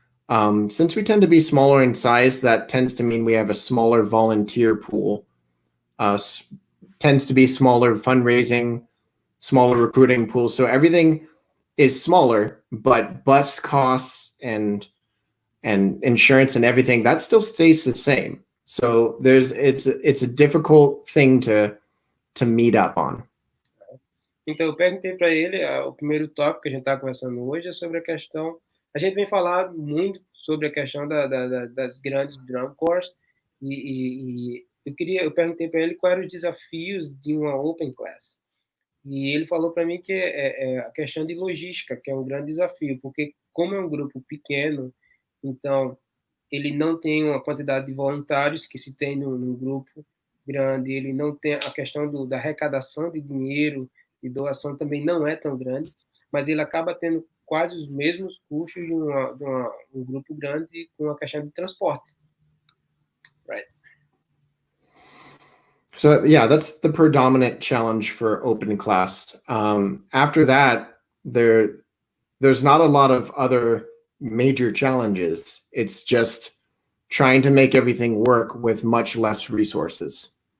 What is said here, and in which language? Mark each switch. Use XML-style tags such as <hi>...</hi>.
<en>Since we tend to be smaller in size, that tends to mean we have a smaller volunteer pool, tends to be smaller fundraising, smaller recruiting pool. So everything is smaller, but bus costs and insurance and everything, that still stays the same. So it's a difficult thing to meet up on.</en> <pt>Então eu perguntei para ele, o primeiro tópico que a gente está conversando hoje é sobre a questão. A gente vem falando muito sobre a questão das grandes drum corps, e eu perguntei para ele quais eram os desafios de uma open class. E ele falou para mim que é a questão de logística, que é um grande desafio, porque como é um grupo pequeno, então ele não tem uma quantidade de voluntários que se tem num grupo grande, ele não tem a questão da arrecadação de dinheiro e doação também não é tão grande, mas ele acaba tendo quase os mesmos custos de um grupo grande com a questão de transporte.</pt> <en>Right. So yeah, that's the predominant challenge for open class. After that, there's not a lot of other major challenges. It's just trying to make everything work with much less resources.</en>